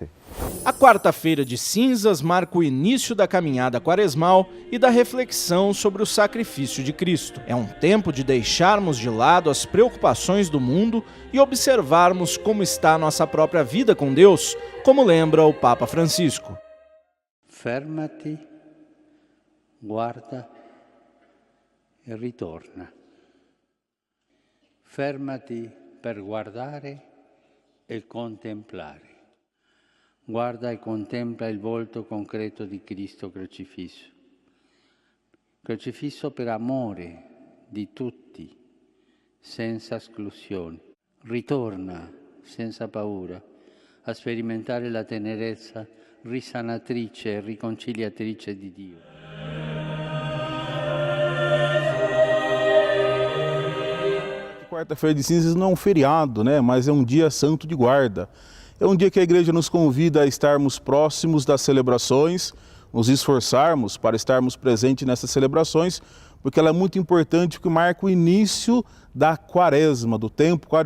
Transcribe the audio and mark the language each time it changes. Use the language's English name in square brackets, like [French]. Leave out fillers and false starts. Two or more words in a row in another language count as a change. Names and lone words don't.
[Portuguese] A quarta-feira de cinzas marca o início da caminhada quaresmal e da reflexão sobre o sacrifício de Cristo. É um tempo de deixarmos de lado as preocupações do mundo e observarmos como está a nossa própria vida com Deus, como lembra o Papa Francisco. [Italian] Fermati, guarda e ritorna. Fermati per guardare e contemplare. Guarda e contempla il volto concreto di Cristo crocifisso. Crocifisso per amore di tutti, senza esclusioni. Ritorna senza paura a sperimentare la tenerezza risanatrice e riconciliatrice di Dio. [Portuguese] Quarta-feira de cinzas não é um feriado, mas é um dia santo de guarda. É um dia que a igreja nos convida a estarmos próximos das celebrações, nos esforçarmos para estarmos presentes nessas celebrações, porque ela é muito importante, porque marca o início da Quaresma, do tempo quaresmal.